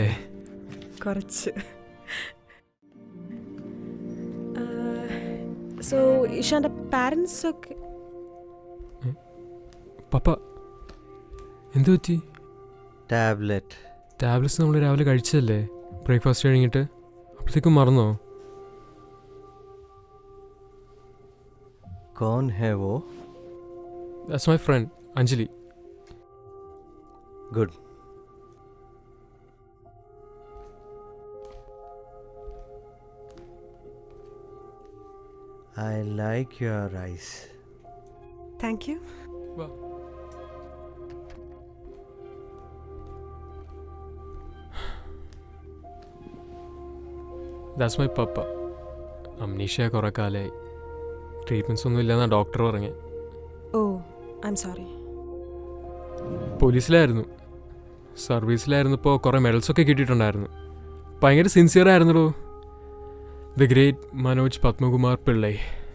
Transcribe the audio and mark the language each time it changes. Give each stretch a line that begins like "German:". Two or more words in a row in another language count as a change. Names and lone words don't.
Malayalam: കുറച്ച്. സോ ഇഷാൻ്റെ പാരൻസ് ഒക്കെ? പപ്പ എന്തു പറ്റി? ടാബ്ലറ്റ്സ് നമ്മൾ രാവിലെ കഴിച്ചതല്ലേ, ബ്രേക്ക്ഫാസ്റ്റ് കഴിഞ്ഞിട്ട്? അപ്പോഴത്തേക്കും മറന്നോ?
Hindi: कौन है वो?
English: That's my friend, Anjali. Good. I like your eyes. Thank you. Wow. That's my papa.
Malayalam: അംനീഷ്യ കുറേ കാലമായി. ട്രീറ്റ്മെൻറ്റ്സ് ഒന്നും ഇല്ലെന്നാണ് ഡോക്ടർ പറഞ്ഞത്.
English: Oh, I am sorry.
Malayalam: പോലീസിലായിരുന്നു, സർവീസിലായിരുന്നപ്പോൾ കുറേ മെഡൽസൊക്കെ കിട്ടിയിട്ടുണ്ടായിരുന്നു. ഭയങ്കര സിൻസിയർ ആയിരുന്നല്ലോ.
English: the great
Malayalam: മനോജ് പത്മകുമാർ പിള്ളൈ.